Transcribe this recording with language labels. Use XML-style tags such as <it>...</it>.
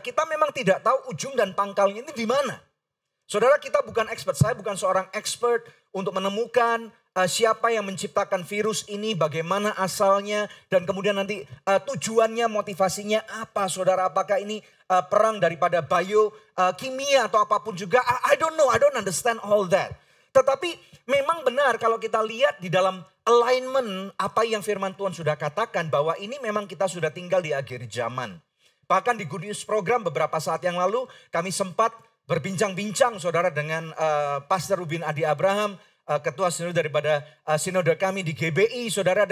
<id>Kita memang tidak tahu ujung dan pangkalnya ini di mana. Saudara, kita bukan expert, saya bukan seorang expert untuk menemukan siapa yang menciptakan virus ini, bagaimana asalnya, dan kemudian nanti tujuannya, motivasinya apa saudara. Apakah ini perang daripada kimia atau apapun juga.</id> <en>I don't know, I don't understand all that.</en> <id>Tetapi memang benar kalau kita lihat di dalam alignment apa yang firman Tuhan sudah katakan bahwa ini memang kita sudah tinggal di akhir zaman. Bahkan di Good News Program beberapa saat yang lalu kami sempat berbincang-bincang saudara dengan Pastor Rubin Adi Abraham, ketua sinode daripada sinode kami di GBI saudara.</id>